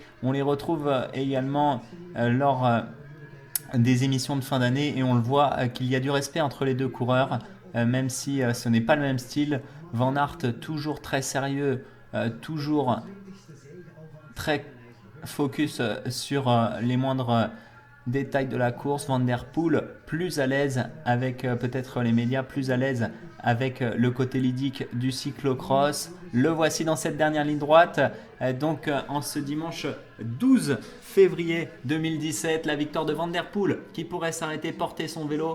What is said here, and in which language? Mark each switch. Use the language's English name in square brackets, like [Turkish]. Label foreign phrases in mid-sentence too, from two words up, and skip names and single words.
[French] On les retrouve également lors des émissions de fin d'année, et on le voit qu'il y a du respect entre les deux coureurs, même si ce n'est pas le même style. Van Aert, toujours très sérieux, toujours très focus sur les moindres détails de la course. Van der Poel, plus à l'aise avec peut-être les médias, plus à l'aise avec le côté ludique du cyclocross. Le voici dans cette dernière ligne droite. Donc en ce dimanche 12 février 2017, la victoire de Van der Poel qui pourrait s'arrêter, porter son vélo.